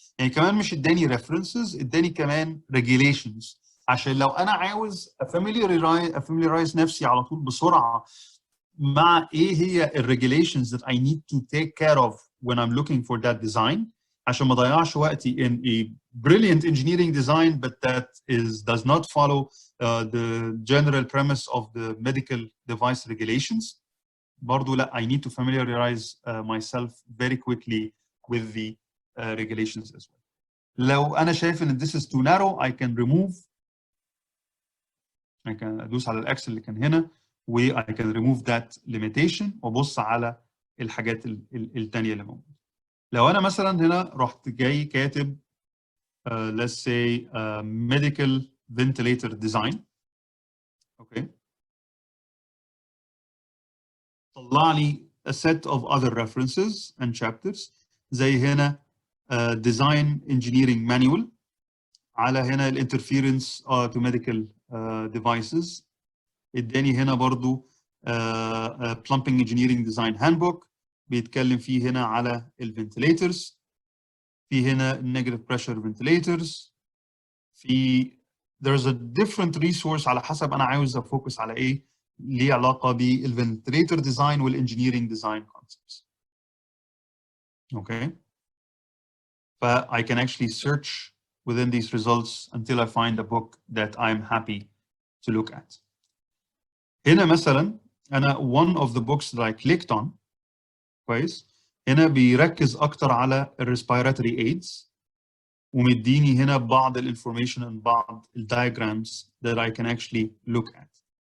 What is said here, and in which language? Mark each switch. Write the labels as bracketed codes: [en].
[ar] يعني كمان مش اداني [en] references، [ar] اداني كمان [en] regulations، [ar] عشان لو انا عاوز [en] familiarize [ar] نفسي على طول بسرعه مع ايه هي [en] regulations that I need to take care of when I'm looking for that design، [ar] عشان ما اضيعش وقتي [en] in a brilliant engineering design but that does not follow the general premise of the medical device regulations. [ar] برضو لا، [en] I need to familiarize myself very quickly with the regulations as well. [ar] لو أنا شايف إن [en] this is too narrow I can remove. I can [ar] أدوس على الأكس اللي كان هنا و [en] I can remove that limitation [ar] وأبص على الحاجات التانية اللي موجودة. لو أنا مثلا هنا رحت جاي كاتب [en] let's say medical ventilator design. Okay. [ar] طلع لي [en] a set of other references and chapters [ar] زي هنا [en] design engineering manual، [ar] على هنا [en] interference to medical devices. [ar] اداني هنا برضو [en] plumbing engineering design handbook [ar] بيتكلم فيه هنا على ventilators. في هنا negative pressure ventilators. في [en] there's a different resource [ar] على حسب انا عاوز افوكس على ايه ليه علاقه [en] بالفنتليتر ديزاين والانجينيرنج design concepts. Okay. But I can actually search within these results until I find a book that I'm happy to look at. [ar] هنا مثلا أنا [en] one of the books that I clicked on [ar] كويس هنا بيركز أكتر على [en] respiratory aids [ar] ومديني هنا بعض [en] information and [ar] بعض [en] diagrams that I can actually look at.